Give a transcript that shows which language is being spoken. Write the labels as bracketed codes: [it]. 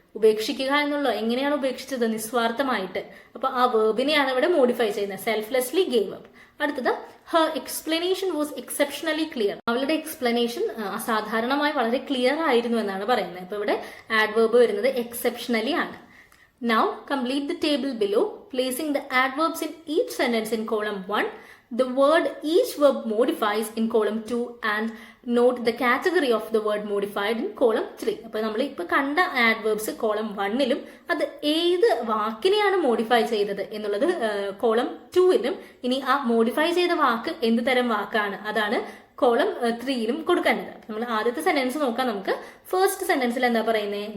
[ml] ഉപേക്ഷിക്കുക എന്നുള്ളോ, എങ്ങനെയാണ് ഉപേക്ഷിച്ചത്? നിസ്വാർത്ഥമായിട്ട്. അപ്പൊ ആ വേർബിനെയാണ് ഇവിടെ മോഡിഫൈ ചെയ്യുന്നത്, [en] Selflessly gave up. [ml] അടുത്തത് [en] her explanation was exceptionally clear, [ml] അവളുടെ എക്സ്പ്ലനേഷൻ അസാധാരണമായി വളരെ ക്ലിയർ ആയിരുന്നു എന്നാണ് പറയുന്നത്. അപ്പൊ ഇവിടെ ആഡ്വേർബ് വരുന്നത് എക്സെപ്ഷണലി ആണ്. [en] Now complete the table below, placing the adverbs in each sentence in column 1, the word each verb modifies in column 2 and note the category of the word modified in column 3. [ml] അപ്പോൾ നമ്മൾ ഇപ്പൊ കണ്ട adverbs column 1ലും അത് ഏത് വാക്കിനെയാണ് modify ചെയ്തത് എന്നുള്ളത് column 2ലും, ഇനി ആ മോഡിഫൈ ചെയ്ത വാക്ക് എന്ത് തരം വാക്കാണ് അതാണ് കോളം 3ലും കൊടുക്കേണ്ടത്. നമ്മൾ ആദ്യത്തെ സെന്റൻസ് നോക്കാം നമുക്ക്. ഫസ്റ്റ് സെന്റൻസിൽ എന്താ പറയുന്നത്?